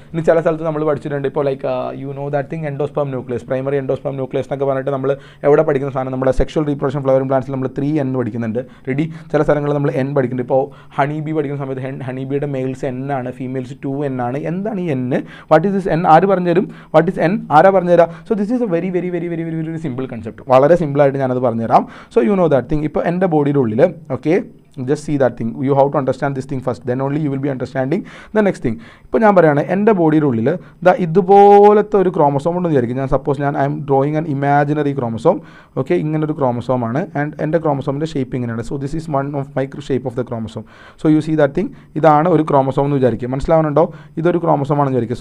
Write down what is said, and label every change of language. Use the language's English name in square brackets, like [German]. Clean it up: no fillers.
[Malayalam] ഇനി ചില സ്ഥലത്ത് നമ്മൾ പഠിച്ചിട്ടുണ്ട്, ഇപ്പോൾ [English] like you know that thing [Malayalam] endosperm nucleus, primary endosperm nucleus എന്നൊക്കെ പറഞ്ഞിട്ട് നമ്മൾ എവിടെ പഠിക്കുന്ന സാധനം, നമ്മുടെ സെക്ഷൽ റീപ്രൊഡക്ഷൻ ഫ്ലവറിംഗ് പ്ലാന്റ്സിൽ നമ്മൾ 3N പഠിക്കുന്നുണ്ട്. റെഡി. ചില സ്ഥലങ്ങളിൽ നമ്മൾ N പഠിക്കുന്നുണ്ട്. ഇപ്പോൾ ഹണി ബി പഠിക്കുന്ന സമയത്ത് ഹണിബിയുടെ മെയിൽസ് N ആണ്, ഫീമെയിൽസ് 2N ആണ്. എന്താണ് ഈ N? [English] What is this N? [Malayalam] ആര് പറഞ്ഞു തരും? [English] What is N? [Malayalam] ആരാ പറഞ്ഞുതരാം? [English] So this is a very very very very very very simple concept. [Malayalam] വളരെ സിമ്പിളായിട്ട് ഞാനത് പറഞ്ഞുതരാം. [English] So you know that thing. [Malayalam] ഇപ്പോൾ എൻ്റെ ബോഡിയുടെ ഉള്ളിൽ, [English] Okay, just see that thing, you have to understand this thing first, then only you will be understanding the next thing. [Malayalam] ഇപ്പോൾ ഞാൻ പറയുകയാണ്, എൻ്റെ ബോഡിയുടെ ഉള്ളിൽ ഇതുപോലത്തെ ഒരു ക്രോമസോം ഉണ്ടെന്ന് വിചാരിക്കും. ഞാൻ [English] Suppose I'm drawing an imaginary chromosome. [Malayalam] Okay, ഇങ്ങനൊരു ക്രോമസോമാണ് ആൻഡ് എൻ്റെ ക്രോമസോമിൻ്റെ ഷേപ്പ് ഇങ്ങനെയാണ്. [English] So this is one of shape of the chromosome. So you see that thing, [Malayalam] ഇതാണ് ഒരു ക്രോമസോം എന്ന് വിചാരിക്കും. മനസ്സിലാവുന്നുണ്ടോ? ഇതൊരു ക്രോമസോം ആണെന്ന് വിചാരിക്കും.